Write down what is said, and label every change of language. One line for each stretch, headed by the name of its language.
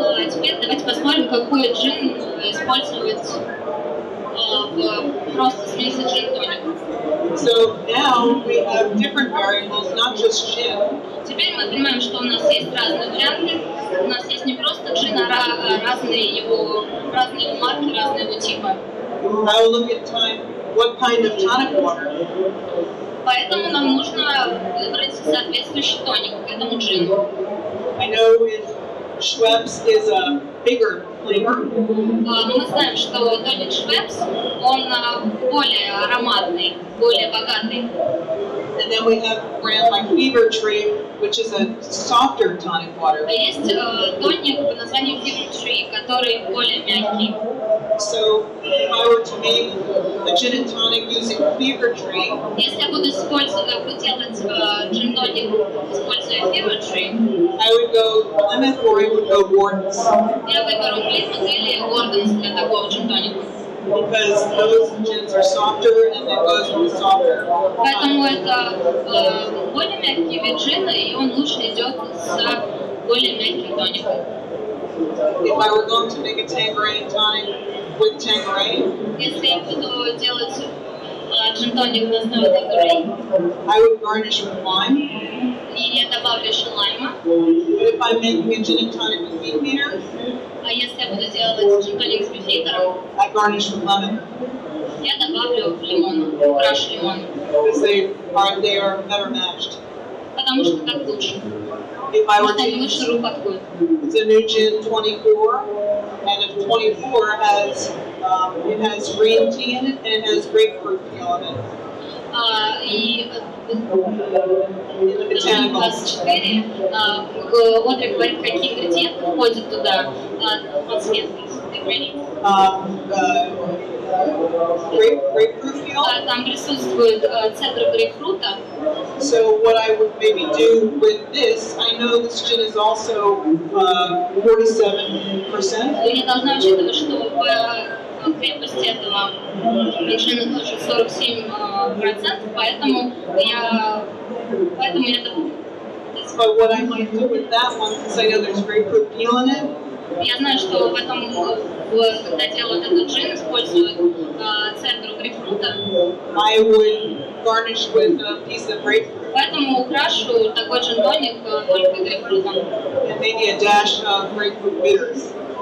Russian: Теперь давайте посмотрим, какой джин использовать в просто смеси джин-тоник.
English: So now we have different variables, not just gin.
Russian: Теперь мы понимаем, что у нас есть разные варианты. У нас есть не просто джин, а разные его марки, разные его типы.
English: I will look at what kind of tonic water.
Russian: Поэтому нам нужно выбрать соответствующий тоник к этому джину.
English: I know Schweppes is a bigger flavor.
Russian: Мы знаем, что тоник Schweppes, он более ароматный, более богатый.
English: And then we have a brand like Fever Tree, which is a softer tonic water.
Russian: А есть тоник под названием Fever Tree, который более мягкий.
English: So if I were to make a gin and tonic using Fever Tree,
Russian: если я буду делать джин-тоник, используя Fever Tree,
English: I would go Plymouth or I would go Gordon's.
Russian: Я выберу Plymouth или Гордонс для такого джин-тоника.
English: Because those gins are softer and it goes with softer.
Russian: Поэтому это более мягкий вид джина, и он лучше идет с более мягким тоником.
English: If I were going to make a Tanqueray tonic with Tanqueray,
Russian: если я буду делать джин-тоник на основе Tanqueray,
English: I would garnish with lime.
Russian: и я добавлю еще лайма.
English: But if I'm making a gin and tonic with beefeater,
Russian: А если я буду делать джин-тоник с бифитером,
English: I garnish with lemon.
Russian: я добавлю лимон, украшу лимоном.
English: Because they are better matched.
Russian: Потому что так лучше.
English: If I were
Russian: Потому
English: to
Russian: что они лучше
English: use,
Russian: друг подходят.
English: it's a new gin 24, and if 24 has it has green tea in it and it has grapefruit peel in it.
Russian: И
English: In the botanicals.
Russian: 24, Одри говорит, какие ингредиенты входят туда, подсветки.
English: Grapefruit peel.
Russian: Там присутствует цедра грейпфрута.
English: So what I would maybe do with this, I know this gin is also 47%.
Russian: Я должна учитывать, что в крепости этого джина тоже 47%, поэтому я
English: But what I might do with that one, since I know there's grapefruit peel in it,
Russian: я знаю, что в этом, когда делают этот джин, используют цедру грейпфрута.
English: I would garnish with a piece of grapefruit.
Russian: Поэтому украшу такой джин-тоник только грейпфрутом.
English: And maybe a dash of grapefruit bitters.